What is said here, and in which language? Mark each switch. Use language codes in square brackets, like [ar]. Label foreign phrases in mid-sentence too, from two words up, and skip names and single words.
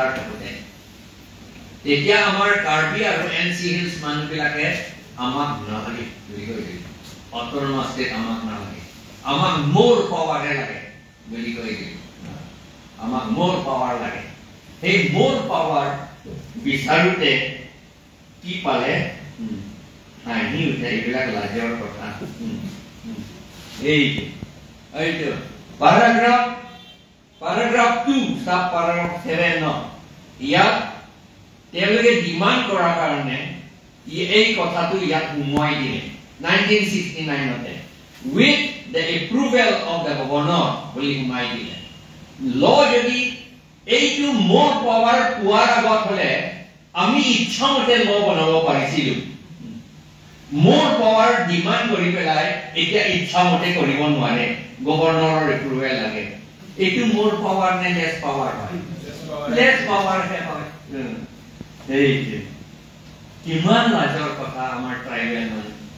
[as] থাকোতে তেতিয়া আমাৰ কাৰ্বি আৰু এনসি হিলছ মানুহবিলাকে আমাক নালাগে বুলি কৈছিল [en] autonomous state [as] আমাক নালাগে আমাক [en] more power [as] লাগে বুলি কৈছিল আমাক [en] more power [as] লাগে সেই [en] more power [as] বিচাৰোতে কি পালে হাঁহি উঠে এইবিলাক লাজৰ কথা এইটো [en] paragraph 2 sub paragraph 7 [as] ইয়াত তেওঁলোকে ডিমান্ড কৰাৰ কাৰণে এই কথাটো ইয়াত উমুৱাই দিলে 1969 তে [en] with the approval of the governor [as] বুলি উমুৱাই দিলে ল যদি এইটো [en] more power [as] পোৱাৰ আগত হলে আমি ইচ্ছামতে ল বনাব পাৰিছিলো [en] more power [as] ডিমান্ড কৰি পেলাই এতিয়া ইচ্ছামতে কৰিব নোৱাৰে [en] governor's approval [as] লাগে এইটো [en] more power [as] নে [en] less power [as] হয় [en] less power [as] হে হয় কিমান লাজৰ কথা আমাৰ ট্ৰাইবেল মানুহ